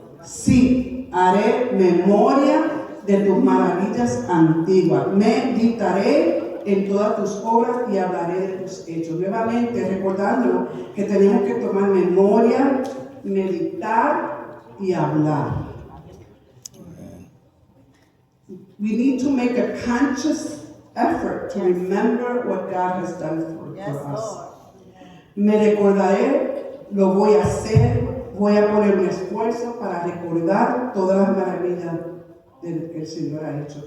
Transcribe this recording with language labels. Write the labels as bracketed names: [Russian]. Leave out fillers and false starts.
[Spanish] Sí, haré memoria de tus maravillas antiguas. Meditaré en todas tus obras y hablaré de tus hechos. Nuevamente, recordando que tenemos que tomar memoria, meditar y hablar. [English] We need to make a conscious effort to remember what God has done for us. [Spanish] Me recordaré, lo voy a hacer, voy a poner mi esfuerzo para recordar todas las maravillas que el Señor ha hecho.